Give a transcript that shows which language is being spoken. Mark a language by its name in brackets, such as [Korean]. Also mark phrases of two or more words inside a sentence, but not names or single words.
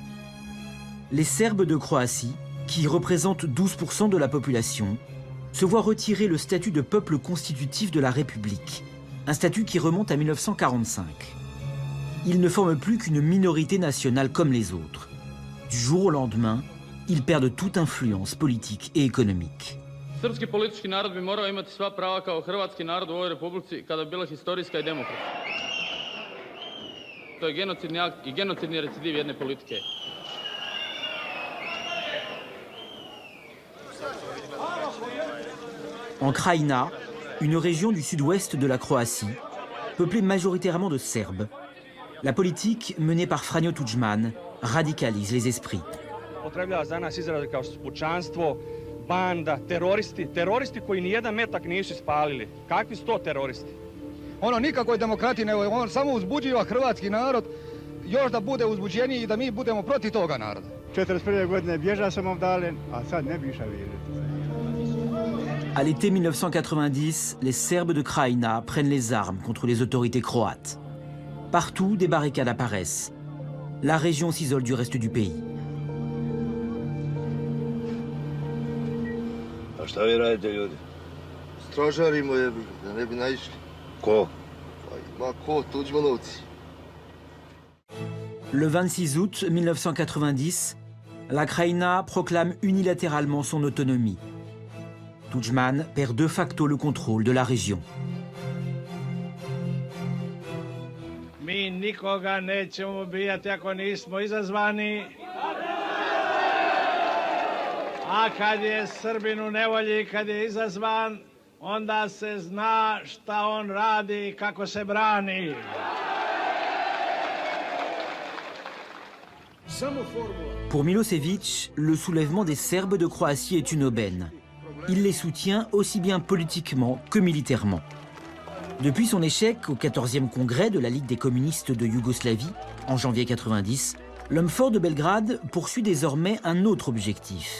[French] Les Serbes de Croatie, qui représentent 12% de la population, se voient retirer le statut de peuple constitutif de la République, un statut qui remonte à 1945. Ils ne forment plus qu'une minorité nationale comme les autres. Du jour au lendemain, ils perdent toute influence politique et économique. [Serbian] Srpski politički narod bi morao imati sva prava kao hrvatski narod u ovoj republici kada bi bila historijska i demokratska. To je genocidni akt i genocidni recidiv jedne politike. [French] En Krajina, une région du sud-ouest de la Croatie, peuplée majoritairement de Serbes, la politique menée par Franjo Tudjman radicalise les esprits. [Serbian] Upotrebljava za nas izraze kao pučanstvo, banda, teroristi koji ni jedan metak nisu ispalili. Kakvi su to teroristi? Ono nikakoj demokratiji, nego on samo uzbuđiva hrvatski narod, još da bude uzbuđeniji i da mi budemo protiv toga naroda. 41. godine bježao sam ovdje, a sad ne bi išao vidjeti. [French] À l'été 1990, les Serbes de Krajina prennent les armes contre les autorités croates. Partout, des barricades apparaissent. La région s'isole du reste du pays. [Serbian] A šta vi radite, ljudi? Stražarimo je, da ne bi naišli. Ko? Ma ko, Tudjmanovci. [French] Le 26 août 1990, la Krajina proclame unilatéralement son autonomie. Tudjman perd de facto le contrôle de la région. [Serbian] Mi nikoga nećemo ubijati ako nismo izazvani. A kad je Srbin u nevolji, kad je izazvan, onda se zna šta on radi i kako se brani. [French] Pour Milosevic, le soulèvement des Serbes de Croatie est une aubaine. Il les soutient aussi bien politiquement que militairement. Depuis son échec au 14e congrès de la Ligue des communistes de Yougoslavie, en janvier 90, l'homme fort de Belgrade poursuit désormais un autre objectif.